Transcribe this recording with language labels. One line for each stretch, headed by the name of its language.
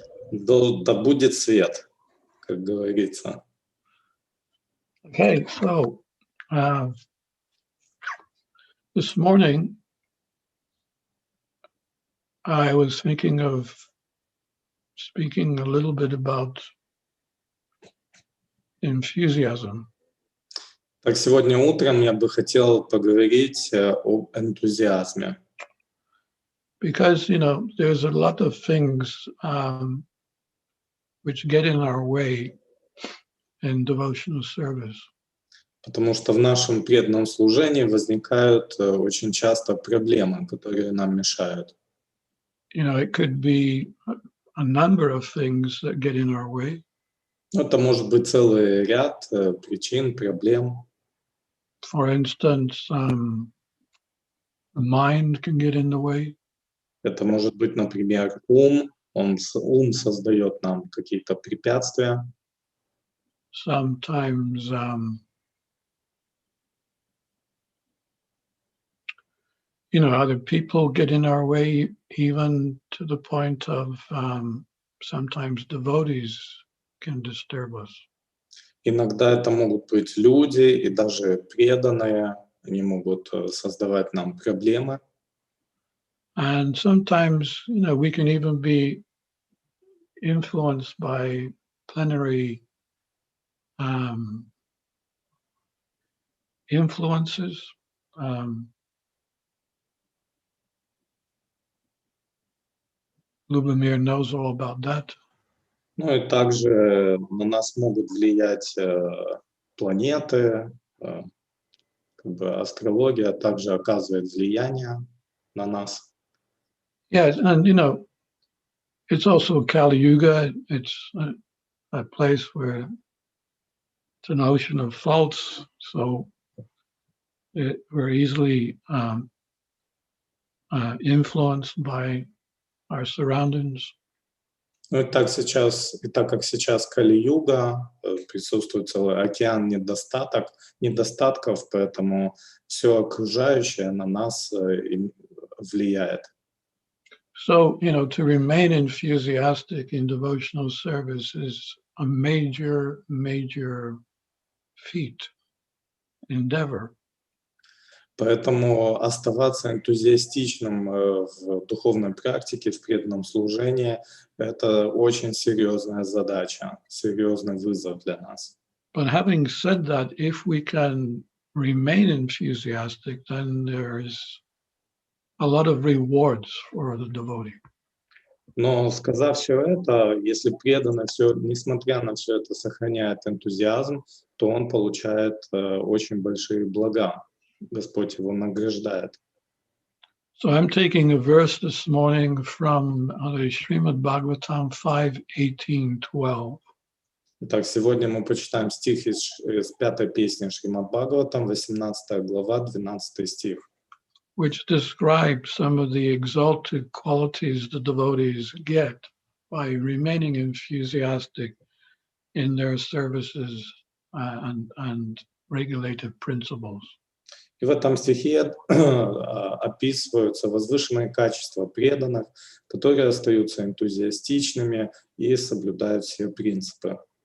Russian: Да будет свет, как говорится.
English: Okay, so this morning I was thinking of speaking a little bit about enthusiasm.
Russian: Так, сегодня утром я бы хотел поговорить об энтузиазме.
English: Because, you know, there's a lot of things which get in our way in devotional service.
Russian: Потому что в нашем преданном служении возникают очень часто проблемы, которые нам мешают.
English: You know, it could be a number of things that get in our way.
Russian: Это может быть целый ряд причин, проблем.
English: For instance, the mind can get in the way.
Russian: Это может быть, например, ум. Ум создает нам какие-то препятствия.
English: Sometimes you know, other people get in our way, even to the point of sometimes devotees can disturb us.
Russian: Иногда это могут быть люди и даже преданные. Они могут создавать нам проблемы.
English: And sometimes, you know, we can even be influenced by plenary influences. Lubomir knows all about that.
Russian: Ну и также на нас могут влиять планеты, как бы астрология также оказывает влияние на нас.
English: Yeah, and you know, it's also Kali Yuga. It's a place where it's an ocean of faults, so we're easily influenced by our surroundings.
Russian: Ну и так как сейчас Кали-юга, присутствует целый океан недостатков, поэтому все окружающее на нас влияет.
English: So, you know, to remain enthusiastic in devotional service is a major, major feat, endeavor.
Russian: Поэтому оставаться энтузиастичным в духовной практике, в преданном служении – это очень серьезная задача, серьезный вызов для нас.
English: But having said that, if we can remain enthusiastic, then there is a lot of rewards for the devotee.
Russian: Но сказав все это, если преданный несмотря на все это, сохраняет энтузиазм, то он получает очень большие блага. Господь его награждает.
English: So I'm taking a verse this morning from Srimad Bhagavatam 5:18-12.
Russian: Итак, сегодня мы почитаем стих из 5-й песни Шримад Бхагаватам, 18 глава, 12 стих.
English: which describe some of the exalted qualities the devotees get by remaining enthusiastic in their services and regulated principles.
Russian: И в этом стихе описываются возвышенные качества преданных, которые остаются энтузиастичными и соблюдают все принципы.